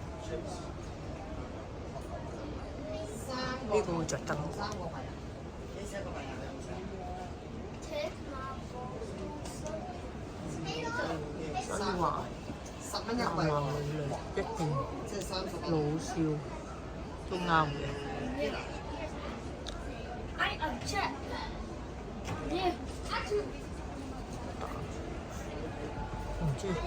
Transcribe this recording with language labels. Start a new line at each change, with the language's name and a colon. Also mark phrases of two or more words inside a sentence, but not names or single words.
Cantonese: 呢個會着燈。所以話 10蚊一男幣，男女女一定即係30 老少都啱嘅。
English: I object. Yeah.
Cantonese: 唔知。